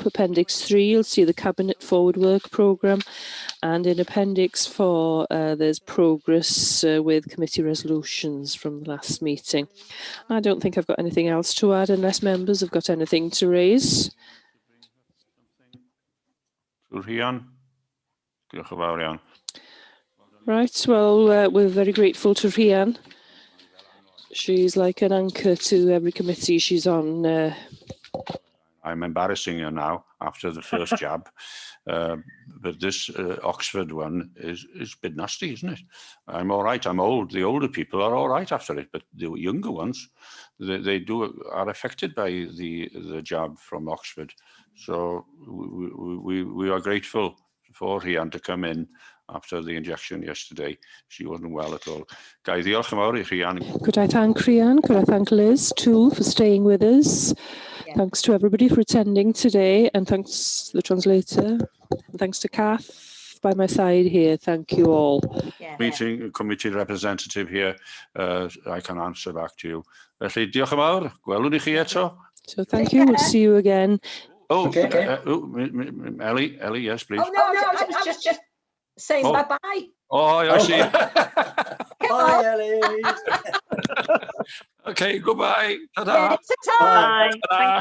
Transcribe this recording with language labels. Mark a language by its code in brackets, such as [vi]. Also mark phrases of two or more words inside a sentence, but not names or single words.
[en] Appendix 3, you'll see the Cabinet Forward Work Programme. And in Appendix 4, there's progress with committee resolutions from the last meeting. I don't think I've got anything else to add unless members have got anything to raise. [cy] Rhian? Diolch yn fawr iawn. [en] Right, well, we're very grateful to Rhian. She's like an anchor to every committee she's on. I'm embarrassing her now after the first jab. But this Oxford one is a bit nasty, isn't it? I'm all right. I'm old. The older people are all right after it, but the younger ones, they are affected by the jab from Oxford. So we are grateful for Rhian to come in after the injection yesterday. She wasn't well at all. [cy] Gai ddiolch yn fawr I Rhian. [en] Could I thank Rhian? Could I thank Liz too for staying with us? Yeah. Thanks to everybody for attending today, and thanks to the translator. And thanks to Kath by my side here. Thank you all. Yeah. Meeting committee representative here, I can answer back to you. [cy] Felly, diolch yn fawr. Gwelwn I chi eto. [en] So thank you. We'll see you again. Oh, Okay. Ellie, yes, please. Oh no, I was just saying Oh. bye-bye. Oh, I see. Bye, Ellie. Okay, goodbye. Ta-da. Yeah, ta-ta. Bye. Thank you.